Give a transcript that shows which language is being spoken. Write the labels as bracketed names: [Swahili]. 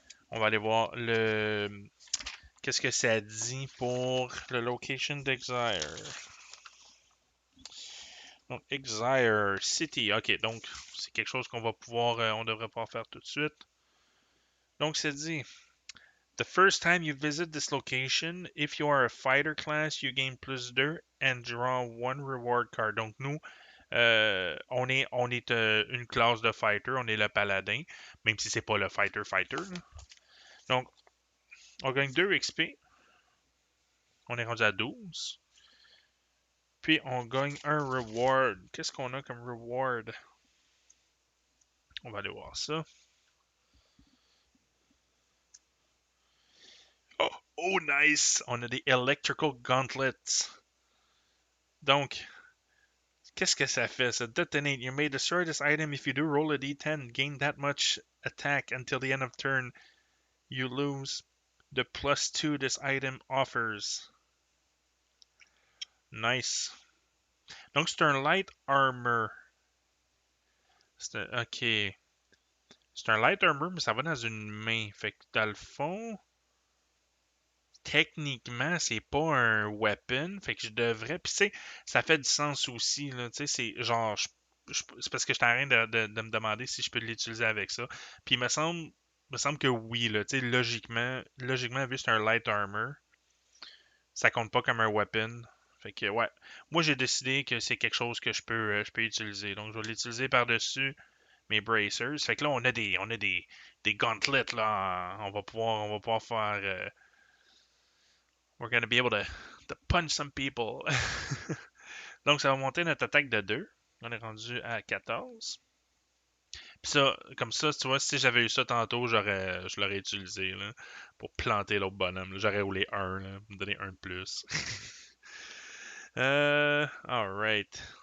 [French] On va aller voir le. Qu'est-ce que ça dit pour le location d'Exire? Donc, Exire City. Ok, donc c'est quelque chose qu'on va pouvoir. On devrait pouvoir faire tout de suite. Donc, c'est dit. [English] The first time you visit this location, if you are a fighter class, you gain +2 and draw one reward card. [French] Donc nous, on est une classe de fighter, on est le paladin, même si c'est pas le fighter. Là. Donc, on gagne 2 XP, on est rendu à 12. Puis on gagne un reward. Qu'est-ce qu'on a comme reward? On va aller voir ça. Oh, oh nice! On a des Electrical Gauntlets. Donc, qu'est-ce que ça fait? Ça [English] detonate. You may destroy this item if you do roll a d10. Gain that much attack until the end of turn. You lose the +2 this item offers. Nice. [French] Donc c'est un light armor. Ok. C'est un light armor, mais ça va dans une main. Fait que dans le fond, techniquement, c'est pas un weapon. Fait que je devrais. Puis tu sais, ça fait du sens aussi. Là. Tu sais, c'est genre. C'est parce que je suis en train de me demander si je peux l'utiliser avec ça. Puis il me semble que oui, là. Tu sais, logiquement, vu que c'est un light armor, ça compte pas comme un weapon. Fait que ouais. Moi j'ai décidé que c'est quelque chose que je peux utiliser. Donc je vais l'utiliser par-dessus mes bracers. Fait que là on a des gauntlets là. On va pouvoir faire. [English] We're gonna be able to punch some people. [French] Donc ça va monter notre attaque de 2. On est rendu à 14. Puis ça, comme ça, tu vois, si j'avais eu ça tantôt, je l'aurais utilisé là, pour planter l'autre bonhomme. Là. J'aurais roulé un, là, me donner un de plus. Alright.